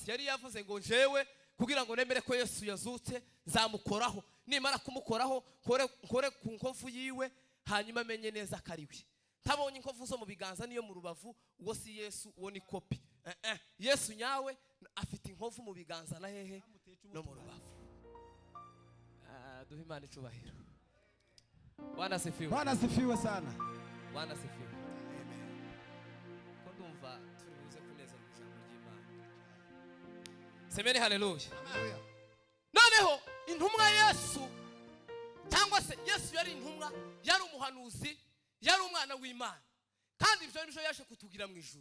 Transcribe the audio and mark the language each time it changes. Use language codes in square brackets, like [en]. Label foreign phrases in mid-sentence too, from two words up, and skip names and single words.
[rn] Yari yavuze ngo njewe kugira ngo nemere ko Yesu yazutse zamukoraho, nimara kumukoraho kore ku nkovu yiwe, hanyuma amenye neza kariwe. Tabonye inkovu zo mu biganza niyo mu rubavu, uwo si Yesu, uwo ni kopi. Yesu nyawe afite inkovu mu biganza na hehe no mu rubavu. Duhe Imana icubahiro. [sw] Bwana sifiwe. Bwana sifiwe sana. Bwana sifiwe. Amen. [rn] Ko ndumva turibuze kuneza ijambo ry'Imana. [sw] Semeni haleluya. Haleluya. [rn] Noneho intumwa Yesu, cyangwa se Yesu yari intumwa, yari umuhanuzi, yari umwana w'Imana, kandi ibyo nibyo yaje kutugira mu ijuru.